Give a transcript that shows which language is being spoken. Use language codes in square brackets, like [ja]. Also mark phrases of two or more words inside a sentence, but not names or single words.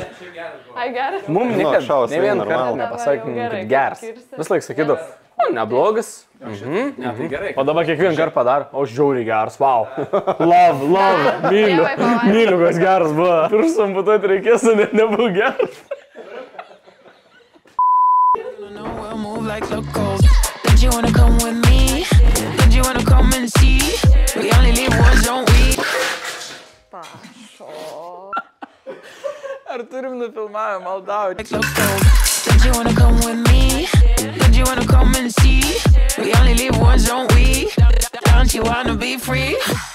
[lt] Ai, geras. Mums niekad, ne vieną kartą nepasakym, kad geras. Vis laik sakydavau, neblogas. Ne, tai gerai. O dabar kiekvieną kartą padaro, o žiauriai geras, wow. Love, myliu, kas geras buvo. Pirštus amputuoti reikės, nebuvo geras. [en] Don't you wanna come with me? Don't you wanna come and see? We only live once, don't we? [lt] Ar turim nufilmavę, maldauju. [en] Don't you wanna come with me? Don't you wanna come and see? We only live once, don't we? Don't you wanna be free?